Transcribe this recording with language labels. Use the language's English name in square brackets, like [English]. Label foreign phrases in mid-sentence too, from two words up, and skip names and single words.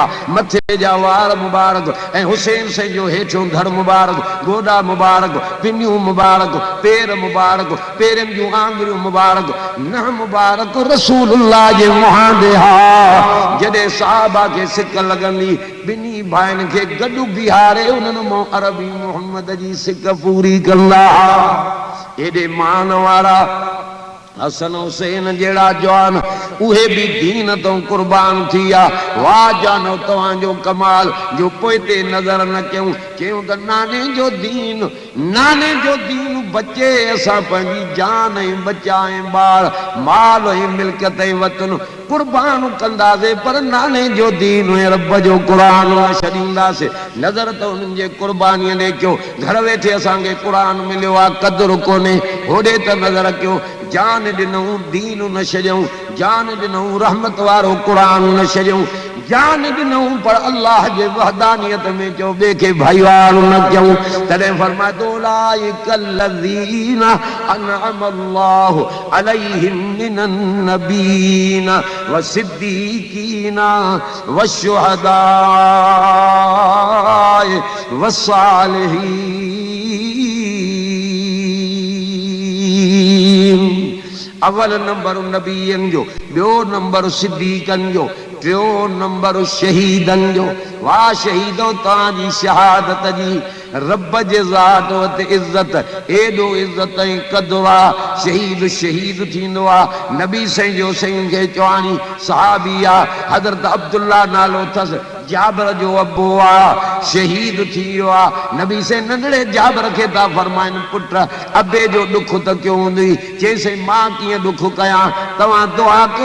[Sindhi] मथे जा वार मुबारक ऐं हुसैन सईं जो हेठियों धड़ मुबारक, गोॾा मुबारक, पिनियूं मुबारक, पेर मुबारक, पेरनि जूं आंगुरियूं मुबारक, नह मुबारक रसूलुल्लाह जे मुहांडे हा। जॾहिं सहाबा खे सिक लॻंदी ॿिन्ही भाइनि खे गॾु बीहारे उन्हनि मां अरबी मोहम्मद जी सिक पूरी कंदा। एॾे मान वारा हसन हुसैन जहिड़ा जवान उहे भी दीन तो कुर्बान थी आ। वाह जानो तव्हांजो कमाल जो पोइ ते नज़र न कयूं क्यों त नाने जो दीन बचे असां पंहिंजी जान ऐं बचा ऐं ॿार माल ऐं मिल्कियत ऐं वतन कुर्बान कंदासीं, पर नाने जो दीन ऐं रब जो कुरान न छॾींदासीं। नज़र त उन्हनि जे कुर्बानीअ ॾे कयो। घर वेठे असांखे कुरान मिलियो आहे, क़दुरु कोन्हे, होॾे त नज़र कयो। जान ॾिनऊं दीन न छॾियऊं, जान ॾिनऊं रहमत वारो कुरान न छॾियऊं, जान ॾिनऊं पर अल्लाह जे वहदानियत में चयो ॿिए खे भाईवार न कयूं। तॾहिं फरमाए [Arabic] أولئك الذين أنعم الله عليهم من النبيين والصديقين والشهداء والصالحين. [Sindhi] अवल नंबर नबीयन जो, ॿियो नंबर सिद्दीकन जो, टियों नंबर शहीदन जो। वाह शहीदो तव्हांजी शहादत जी रब जे ज़ात वटि इज़त एॾो इज़त ऐं क़द्र आहे शहीद शहीद थींदो आहे नबी साईं जो साईं खे चवाणी सहाबी आहे हज़रत अब्दुल्ला नालो अथसि जाबिर जो अबो आहे शहीद थी वियो आहे नबी से नंढड़े जाबिर खे था फरमाइनि पुट अबे जो ॾुख त कयो हूंदई चईंसि मां कीअं ॾुख कयां तव्हां दुआ कयो